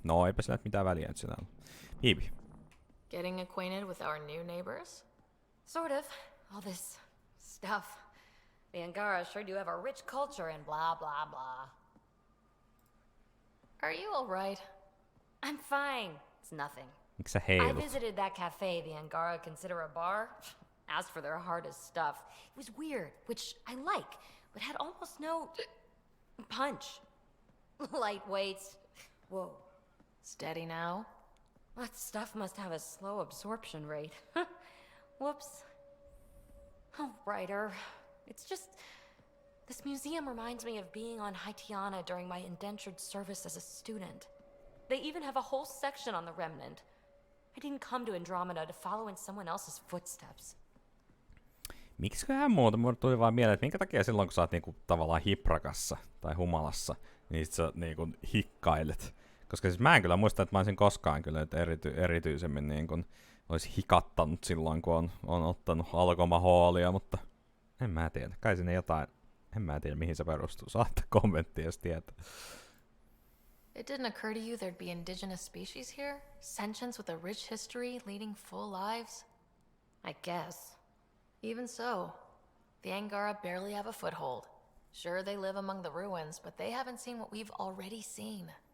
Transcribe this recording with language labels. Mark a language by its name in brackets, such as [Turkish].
[Finnish] No eipä sillä mitään väliä nyt sinä. Hiipi. [English] Getting acquainted with our new neighbors? Sort of. All this stuff. The Angara sure do have a rich culture and blah, blah, blah. Are you alright? I'm fine. It's nothing. [Finnish] Miksi sä [English] I [Finnish] heilut? [English] visited that cafe the Angara consider a bar. Asked for their hardest stuff. It was weird, which I like, but had almost no punch. Light weights. Whoa. Steady now? That stuff must have a slow absorption rate. Whoops. Oh, writer. It's just... This museum reminds me of being on Haitiana during my indentured service as a student. They even have a whole section on the Remnant. I didn't come to Andromeda to follow in someone else's footsteps. [Finnish] Miksiköhän mulle tuli vaan mieleen, että minkä takia silloin, kun sä oot niinku tavallaan hiprakassa tai humalassa, niin sit sä niinku hikkailet. Koska siis mä en kyllä muista, että mä olisin koskaan kyllä erityisemmin niinku olisi hikattanut silloin, kun on ottanut alkomahoolia, mutta en mä tiedä. Kai sinne jotain, en mä tiedä mihin se perustuu. Saatte kommenttia, jos tietää. [English] It didn't occur to you there'd be indigenous species here? Sentients with a rich history, leading full lives? I guess. Even so, the Angara barely have a foothold. Sure, they live among the ruins, but they haven't seen what we've already seen.